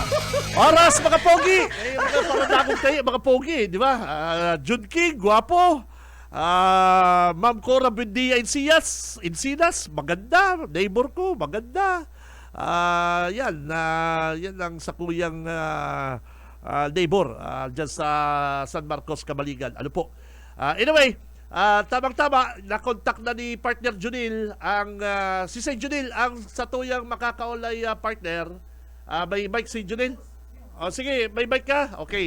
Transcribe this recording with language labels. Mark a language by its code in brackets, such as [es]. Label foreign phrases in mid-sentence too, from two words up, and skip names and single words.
[bik] Oras, mga pogi! [tl] Mga paradagong kayo, mga pogi, di ba? Jun King, guwapo. Ma'am Cora Buendia Encinas, maganda. Neighbor ko, maganda. Yan ang sakuyang neighbor dyan sa San Marcos, Camaligan. [bik] Anyway, tamang-tama, nakontak na ni partner Junil si Saint Junil ang satuyang makakaulay partner. [tl] May mic si Junil? O sige, may mic ka? Okay.